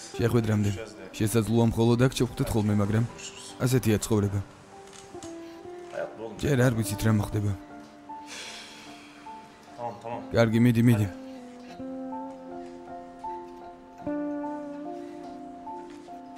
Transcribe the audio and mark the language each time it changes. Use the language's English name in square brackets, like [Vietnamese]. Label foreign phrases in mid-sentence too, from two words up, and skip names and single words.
[Georgian] შეხვედრამდე. შესაძლოა მხოლოდ აქ შევხვდეთ ხოლმე, მაგრამ ასეთია ცხოვრება. [Turkish] Hayat bu oğlum. [Georgian] ჯერ არ ვიცით რა მოხდება. [Turkish] Tamam tamam. [Georgian] კარგი, მიდი.